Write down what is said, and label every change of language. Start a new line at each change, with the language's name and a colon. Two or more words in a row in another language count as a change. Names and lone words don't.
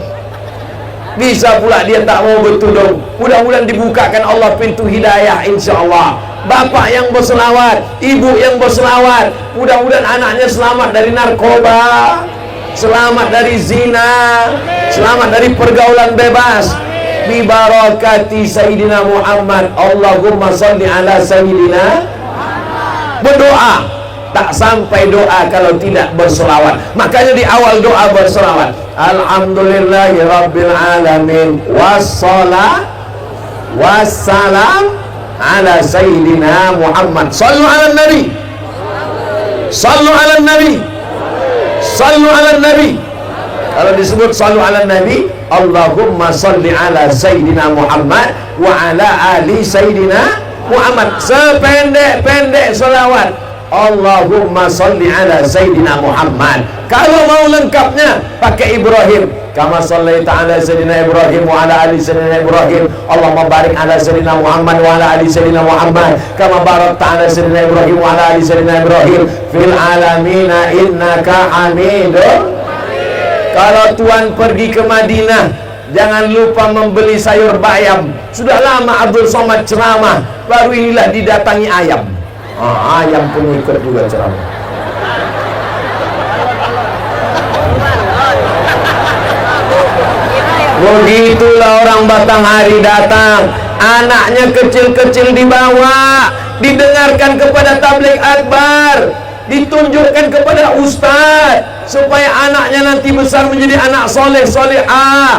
Indonesian: Bisa pula dia tak mau bertudung. Mudah-mudahan dibukakan Allah pintu hidayah,
Arabic: إن شاء الله.
Indonesian: Bapak yang berselawat, ibu yang berselawat, mudah-mudahan anaknya selamat dari narkoba, selamat dari zina, selamat dari pergaulan bebas.
Arabic: ببركة سيدنا محمد. اللهم صل على سيدنا.
Indonesian: Berdoa tak sampai doa kalau tidak berselawat. Makanya di awal doa berselawat,
Arabic: الحمد لله رب العالمين والسلام والسلام على سيدنا محمد. صلوا على النبي، صلوا على النبي، صلوا على النبي.
Indonesian: Kalau disebut
Arabic: صلوا على النبي، اللهم صل على سيدنا محمد وعلى آل سيدنا محمد.
Indonesian: Sependek-pendek selawat,
Arabic: اللهم صل على سيدنا محمد.
Indonesian: Kalau mau lengkapnya pakai Ibrahim,
Arabic: كما صليت على سيدنا إبراهيم وعلى آل سيدنا إبراهيم. اللهم بارك على سيدنا محمد وعلى آل سيدنا محمد كما باركت على سيدنا إبراهيم وعلى آل سيدنا إبراهيم في العالمين إنك حميد.
Indonesian: Kalau tuan pergi ke Madinah, jangan lupa membeli sayur bayam. Sudah lama Abdul Somad ceramah, baru inilah didatangi ayam. Ayam pun ikut juga ceramah. Begitulah orang Batanghari datang, anaknya kecil-kecil dibawa, didengarkan kepada tabligh akbar, ditunjukkan kepada ustaz, supaya anaknya nanti besar menjadi anak soleh solehah.